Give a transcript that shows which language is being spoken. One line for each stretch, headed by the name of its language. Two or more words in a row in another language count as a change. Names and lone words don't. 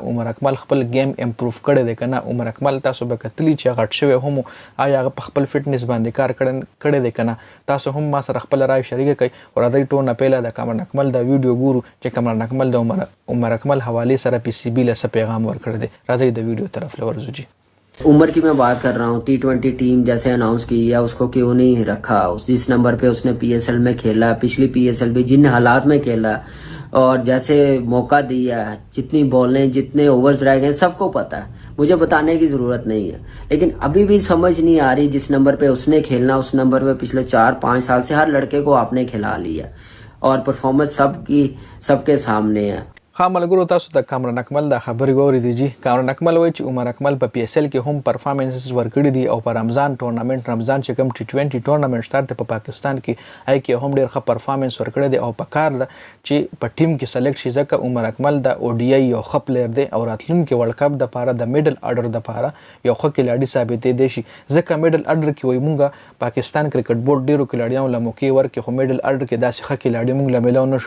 Pashto: عمر اکمل خپل
English: game improve
Pashto: کړی دی کنه. عمر اکمل تاسو به کتلی چې غټ شوی هم آیا په خپل فټنس باندې کار کړی دی کنه. تاسو هم ما سره خپل رائے شریک کړئ او راځي ټول نه پیله د کامران اکمل دا ویډیو ګورو چې کامران اکمل د عمر اکمل حواله سره پی سی بی له څه پیغام ورکړی دی. راځي د ویډیو طرف لورځو جی.
Urdu: عمر کی میں بات کر رہا ہوں. T20 ٹیم جیسے اناؤنس کی یا اس کو کیوں نہیں رکھا، جس نمبر پہ اس نے PSL میں کھیلا، پچھلی PSL بھی جن حالات میں کھیلا اور جیسے موقع دیا، جتنی بالیں جتنے اوورز رہ گئے سب کو پتا ہے، مجھے بتانے کی ضرورت نہیں ہے. لیکن ابھی بھی سمجھ نہیں آ رہی، جس نمبر پہ اس نے کھیلنا اس نمبر پہ پچھلے 4-5 سال سے ہر لڑکے کو آپ نے کھلا لیا اور پرفارمنس سب کے سامنے ہے.
Pashto: ها ملګرو تاسو د کامران اکمل د خبرې واورېدې جی. کامران اکمل وایي چې عمر اکمل په پی اس ال کې هم پرفارمنسز ورکړي دي او په رمضان چې کوم T20
English: tournament start
Pashto: په پاکستان کې هي کې هم ډېر ښه پرفارمنس ورکړي دي او په کار ده چې په ټیم کې سلیکټ شي ځکه عمر اکمل د او ډی ای یو ښه پلیر دی او راتلونکي ورلد کپ د پاره د
English: middle order
Pashto: د پاره یو ښه کلاډي ثابتې دی شي ځکه
English: middle order
Pashto: کې وایي مونږه پاکستان کرکټ بورډ ډیرو کلاډیانو له موقع ورکې خو
English: middle order
Pashto: کې داسې ښه کلاډي مونږ له ملو نشو.